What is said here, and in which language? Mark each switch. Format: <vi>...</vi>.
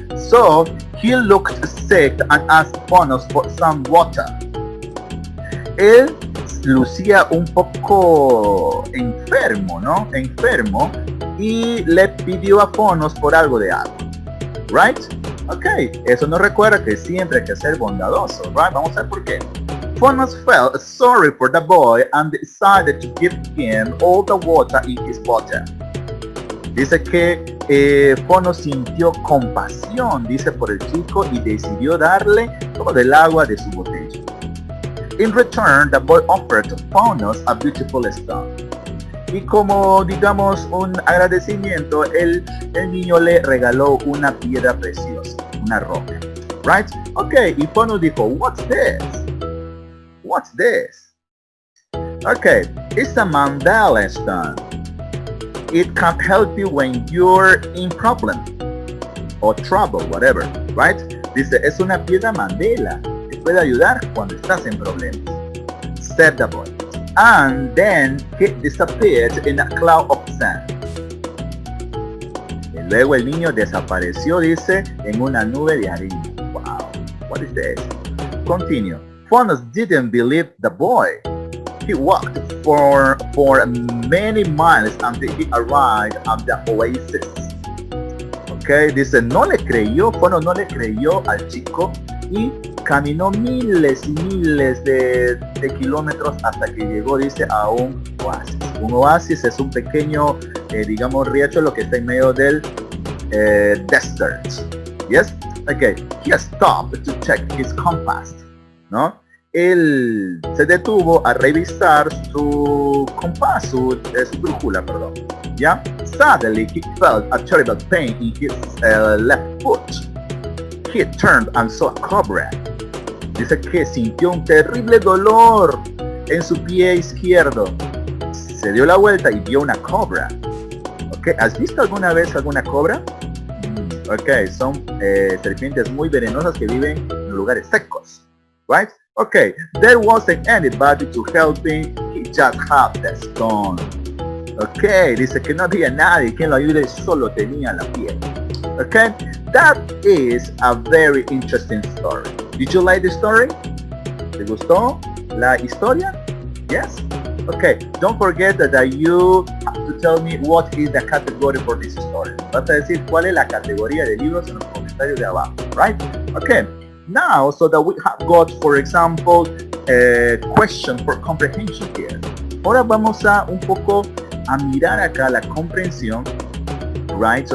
<en>So, he looked sick and asked Phonos for some water.</en> <es>Él lucía un poco enfermo, ¿no? Enfermo, y le pidió a Phonos por algo de agua, right? Ok, eso nos recuerda que siempre hay que ser bondadoso, right? Vamos a ver por qué.</es> <en>Phonos felt sorry for the boy and decided to give him all the water in his bottle.</en> <es>Dice que Phonos sintió compasión, dice, por el chico y decidió darle todo el agua de su botella.</es> <en>In return, the boy offered Phonos a beautiful stone.</en> <es>Y como, digamos, un agradecimiento, el niño le regaló una piedra preciosa, una roca.</es> <en>Right? Okay,</en> <es>y Phonos dijo,</es> <en>what's this? What's this? Okay, it's a Mandela stone. It can help you when you're in problem or trouble, whatever, right?</en> <es>Dice, es una piedra Mandela. Te puede ayudar cuando estás en problemas.</es> <en>Said the boy. And then he disappeared in a cloud of sand.</en> <es>Y luego el niño desapareció, dice, en una nube de arena.</es> <en>Wow, what is this? Continue. Phonos didn't believe the boy. He walked for many miles until he arrived at the oasis.</en> <es>Okay, dice, no le creyó, Phonos no le creyó al chico y caminó miles y miles de kilómetros hasta que llegó, dice, a un oasis. Un oasis es un pequeño, digamos, riachuelo que está en medio del desert.</es> <en>Yes? Okay, he stopped to check his compass, ¿no?</en> <es>Él se detuvo a revisar su compás, su brújula, perdón. ¿Ya?</es> <en>Suddenly he felt a terrible pain in his left foot. He turned and saw a cobra.</en> <es>Dice que sintió un terrible dolor en su pie izquierdo. Se dio la vuelta y vio una cobra. Okay. ¿Has visto alguna vez alguna cobra? Ok, son serpientes muy venenosas que viven en lugares secos.</es> <en>Right? Okay, there wasn't anybody to help him, he just had the stone.</en> <es>Okay, dice que no había nadie quien lo ayude, solo tenía la piel.</es> <en>Okay, that is a very interesting story. Did you like the story?</en> <es>¿Te gustó la historia?</es> <en>Yes? Okay, don't forget that you have to tell me what is the category for this story.</en> <es>Vas a decir cuál es la categoría de libros en los comentarios de abajo, right?</es> <en>Okay. Now, so that we have got, for example, a question for comprehension here.</en> <es>Ahora vamos a un poco a mirar acá la comprensión, right?</es>